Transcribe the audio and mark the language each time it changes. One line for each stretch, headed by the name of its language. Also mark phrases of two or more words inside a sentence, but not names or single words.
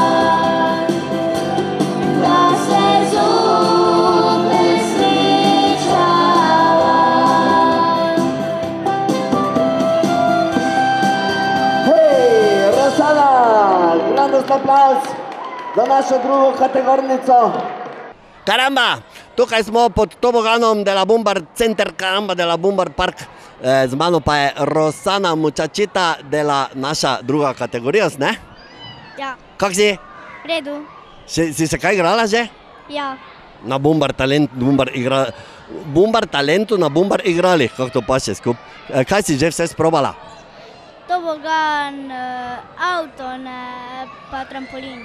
Slovenian: Da se zopet srečava. Hej, Rosana, grandos aplauz za našo drugo kategornico. Karamba, tukaj smo pod toboganom de la Bumbar Center, Karamba de la Bumbar Park. Z mano pa je Rosana Mučačita de la naša druga kategorija, ne? Ja, Kak si? v redu. Si se kaj igrala že? Ja, Na Bumbar talentu, na Bumbar igrali, kako to paše skup. Kaj si že vse sprobala? tobogan, avto, pa trampolin.